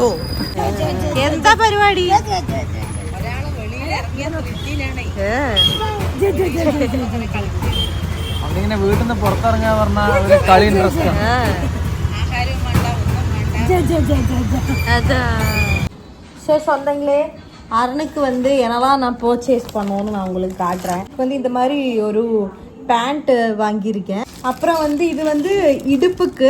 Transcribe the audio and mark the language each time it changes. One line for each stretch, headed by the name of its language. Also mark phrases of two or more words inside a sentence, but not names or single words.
Malayalam: എന്താ പരിപാടി? അവനിങ്ങനെ വീട്ടിൽ നിന്ന് പുറത്തിറങ്ങാൻ പറഞ്ഞ ഒരു കളി ഇൻട്രസ്റ്റ്.
Tamil: ஸோ சொந்தங்களே, அரணுக்கு வந்து என்னெல்லாம் நான் பர்ச்சேஸ் பண்ணணும்னு நான் உங்களுக்கு காட்டுறேன். வந்து இந்த மாதிரி ஒரு பேண்ட்டு வாங்கியிருக்கேன். அப்புறம் வந்து இது வந்து இடுப்புக்கு.